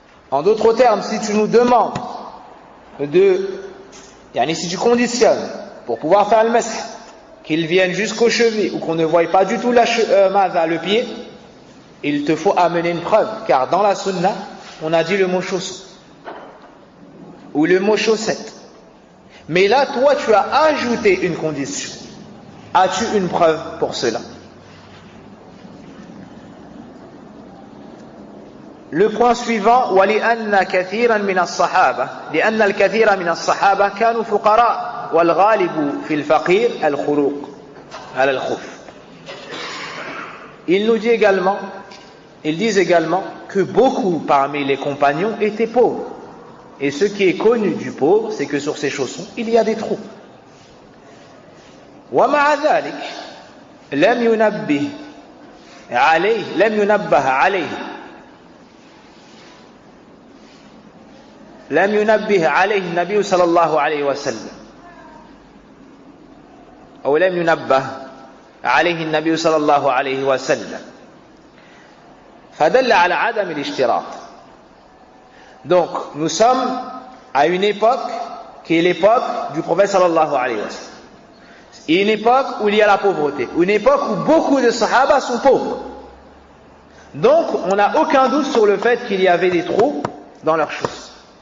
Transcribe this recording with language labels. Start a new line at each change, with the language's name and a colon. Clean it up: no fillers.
French: En d'autres termes, si tu nous demandes si tu conditionnes pour pouvoir faire le mash, qu'il vienne jusqu'aux chevilles ou qu'on ne voie pas du tout le pied, il te faut amener une preuve, car dans la sunna, on a dit le mot chausson ou le mot chaussette. Mais là, toi, tu as ajouté une condition. As-tu une preuve pour cela? Le point suivant,
Arabic: وَلِأَنَّ كَثِيرًا مِنَ الصَّحَابَةِ لِأَنَّ الكثير من الصحابة كانوا فقراء والغالب في الفقير الخروق على الخف.
French: Ils disent également que beaucoup parmi les compagnons étaient pauvres. Et ce qui est connu du pauvre, c'est que sur ses chaussons, il y a des trous.
Arabic: ومع ذلك لم ينبه عليه النبي صلى الله عليه وسلم أو لم ينبه عليه النبي صلى الله عليه وسلم فدل على عدم الاشتراط.
French: Donc, nous sommes à une époque qui est l'époque du prophète
Arabic: sallallahu alayhi wa sallam.
French: Une époque où il y a la pauvreté. Une époque où beaucoup de sahaba sont pauvres. Donc, on n'a aucun doute sur le fait qu'il y avait des trous dans leurs choses.